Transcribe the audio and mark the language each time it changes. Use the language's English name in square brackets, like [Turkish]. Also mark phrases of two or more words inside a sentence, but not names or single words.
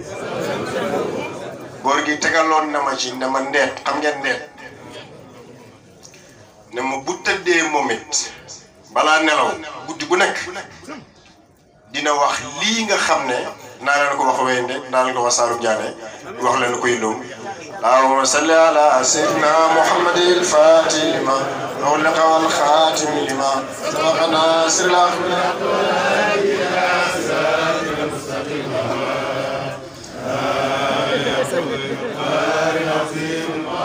[Wolof] góor gi tegaloon na ma ci ne ma ndeet xam ngeen ndeet ne ma bu tëddee moom it balaa nelaw guddi gu nekk dina wax lii nga xam ne naa leen ko wax wéyande naa leen ko wax Saalum Diané wax leen ko yëndoom [Arabic] اللهم صل على سيدنا محمد الفاتح لما أغلق والخاتم لما سبق ناصر الحق